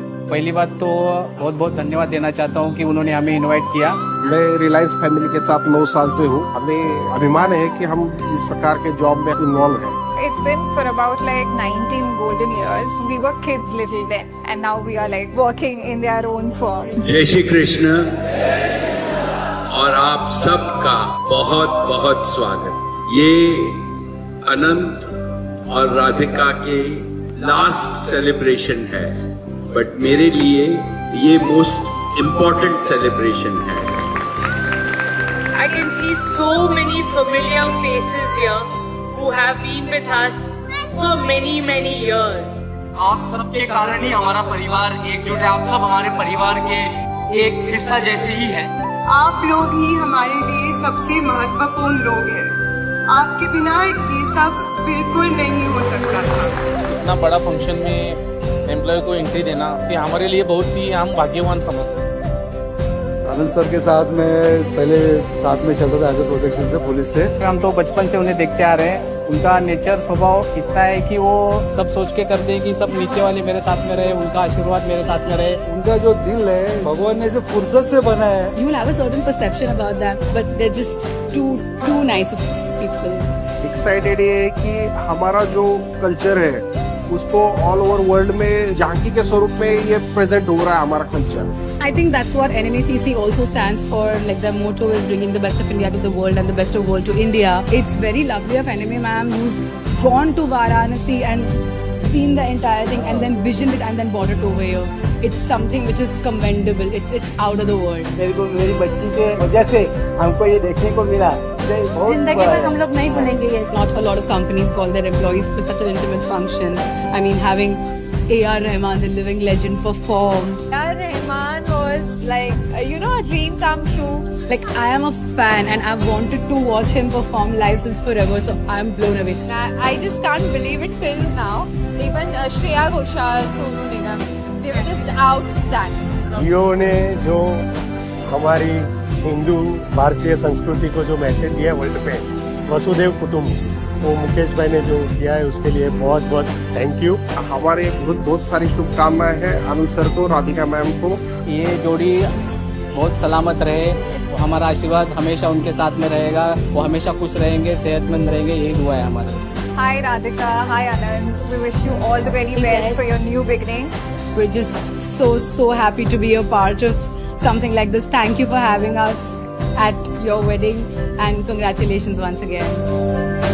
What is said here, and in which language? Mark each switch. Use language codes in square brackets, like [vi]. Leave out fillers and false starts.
[hi] पहली बात तो बहुत बहुत धन्यवाद देना चाहता हूँ कि उन्होंने हमें इनवाइट किया। मैं रिलायंस फैमिली के साथ 9 साल से हूँ। हमें अभिमान है कि हम इस प्रकार के जॉब में इन्वॉल्व हैं। [en] It's been for about like 19 golden years. We were kids little then, and now we are like working in their own form. [hi] जय श्री कृष्ण और आप सबका बहुत बहुत स्वागत। ये अनंत और राधिका के लास्ट सेलिब्रेशन है, बट मेरे लिए ये [en] most important celebration [hi] है। [en] I can see so many familiar faces here who have been with us for many years. [hi] आप सबके कारण ही हमारा परिवार एकजुट है। आप सब हमारे परिवार के एक हिस्सा जैसे ही हैं। आप लोग ही हमारे लिए सबसे महत्वपूर्ण लोग हैं। आपके बिना ये सब बिल्कुल नहीं हो सकता था। इतना बड़ा फंक्शन में एम्प्लॉय को एंट्री देना कि हमारे लिए बहुत ही हम भाग्यवान समझते हैं। आनंद सर के साथ में पहले साथ में चलता था [en] as a protection [hi] से, पुलिस से। हम तो बचपन से उन्हें देखते आ रहे हैं। उनका नेचर स्वभाव इतना है कि वो सब सोच के करते हैं कि सब नीचे वाले मेरे साथ में रहे, उनका आशीर्वाद मेरे साथ में रहे। उनका जो दिल है भगवान ने इसे फुर्सत से बनाया है। [en] You will have a certain perception about them, but they're just too nice of people. [hi] Excited ये है कि हमारा जो कल्चर है उसको [en] all over world [hi] में झांकी के स्वरूप में ये प्रेजेंट हो रहा है हमारा culture. [en] I think that's what NMACC also stands for. Like the motto is bringing the best of India to the world and the best of world to India. It's very lovely of NMA ma'am who's gone to Varanasi and seen the entire thing and then visioned it and then brought it over here. It's something which is commendable. It's out of the world. [hi] मेरे को मेरी बच्ची के वजह से हमको ये देखने को मिला। जिंदगी भर हम लोग नहीं भूलेंगे ये. [en] Not a lot of companies call their employees for such an intimate function. I mean, having A.R. Rahman, the living legend, perform. A.R. Rahman was like, a dream come true. Like, I am a fan and I've wanted to watch him perform live since forever, so I'm blown away. I just can't believe it till now. Even Shreya Ghoshal, Sonu Nigam, they were just outstanding. [hi] जियो ने जो हमारी हिंदू भारतीय संस्कृति को जो message दिया है world पे, वसुदेव कुटुंब, वो मुकेश भाई ने जो किया है उसके लिए बहुत बहुत थैंक यू। हमारे बहुत सारी शुभकामनाएं हैं अनिल सर को, राधिका मैम को। ये जोड़ी बहुत सलामत रहे, तो हमारा आशीर्वाद हमेशा उनके साथ में रहेगा, वो हमेशा खुश रहेंगे, सेहतमंद रहेंगे, यही दुआ है हमारी। [en] Hi Radhika, hi Anand. We wish you all the very best for your new beginning. We're just so happy to be a part of something like this. Thank you for having us at your wedding and congratulations once again.